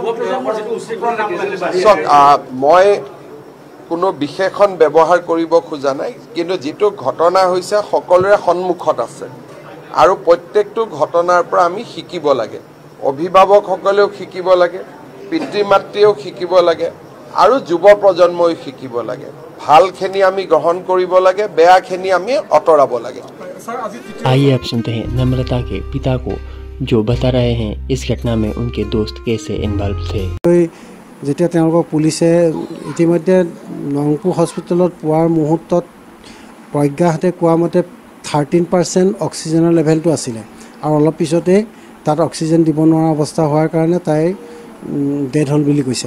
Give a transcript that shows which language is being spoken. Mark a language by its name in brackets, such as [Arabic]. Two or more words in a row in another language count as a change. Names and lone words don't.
[Assamese] মই কোনো বিশেষণ ব্যৱহাৰ কৰিব খোজা নাই, কিন্তু যিটো ঘটনা হৈছে সকলোৰে সন্মুখত আছে আৰু প্ৰত্যেকটো ঘটনাৰ পৰা আমি শিকিব লাগে। অভিভাৱকসকলেও শিকিব লাগে, পিতৃ মাতৃয়েও শিকিব লাগে আৰু যুৱ প্ৰজন্মই শিকিব লাগে। ভালখিনি আমি গ্ৰহণ কৰিব লাগে, বেয়াখিনি আমি আঁতৰাব লাগে। [Hindi] आइए अब सुनते हैं नम्रता के पिता को जो बता रहे हैं इस घटना में उनके दोस्त कैसे इन्वॉल्व थे। [Assamese] যেতিয়া তেওঁলোকক পুলিচে ইতিমধ্যে নংপুৰ হস্পিটেলত পোৱাৰ মুহূৰ্তত প্ৰজ্ঞাহঁতে কোৱা মতে 13% অক্সিজেনৰ লেভেলটো আছিলে আৰু অলপ পিছতে তাত অক্সিজেন দিব নোৱাৰা অৱস্থা হোৱাৰ কাৰণে তাই ডেথ হ'ল বুলি কৈছে।